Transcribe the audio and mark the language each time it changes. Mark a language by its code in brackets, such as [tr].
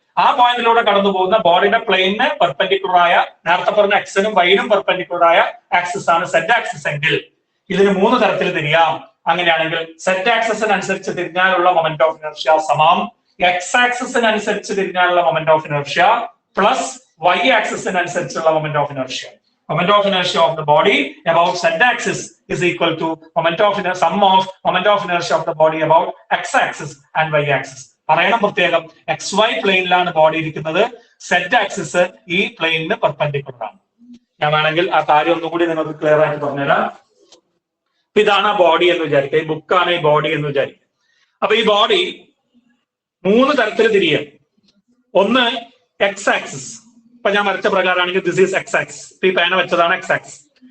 [ml] ആ പോയിന്റിലൂടെ കടന്നു പോകുന്ന ബോഡിയുടെ പ്ലെയിനിന് പെർപെൻഡിക്കുലർ ആയ, നേരത്തെ പറഞ്ഞ എക്സിനും വൈനും പെർപെൻഡിക്കുലർ ആയ ആക്സിസ് ആണ് സെഡ് ആക്സിസ് എങ്കിൽ ഇതിന് 3 തരത്തിൽ തിരിയാം. അങ്ങനെയാണെങ്കിൽ സെഡ് ആക്സിസിനനുസരിച്ച് തിരിഞ്ഞാലുള്ള മൊമെന്റ് ഓഫ് ഇനർഷ്യ സമം X ആക്സിസിനനുസരിച്ച് തിരിഞ്ഞാലുള്ള moment of inertia plus Y ആക്സിസിനനുസരിച്ചുള്ള moment of inertia. [en] Moment of inertia of the body about z axis is equal to sum of moment of inertia of the body about x axis and y axis. [ml] പറയണം പ്രത്യേകം, X Y പ്ലെയിനിലാണ് body ഇരിക്കുന്നത്, Z axis ഈ പ്ലെയിനിന് perpendicular ആണ്. ഞാൻ വേണമെങ്കിൽ ആ കാര്യം ഒന്നുകൂടി നിങ്ങൾക്ക് ക്ലിയർ ആയിട്ട് പറഞ്ഞുതരാം. ഇതാണ് ആ ബോഡി എന്ന് വിചാരിക്കുക, ഈ ബുക്കാണ് ഈ ബോഡി എന്ന് വിചാരിക്കുക. അപ്പൊ ഈ ബോഡി 3 തരത്തിൽ തിരിയും. ഒന്ന് എക്സ് ആക്സിസ്, ഇപ്പൊ ഞാൻ വരച്ച പ്രകാരമാണെങ്കിൽ ദിസ് ഈസ് എക്സ് ആക്സിസ്, ഈ പേന വെച്ചതാണ് എക്സ് ആക്സിസ്.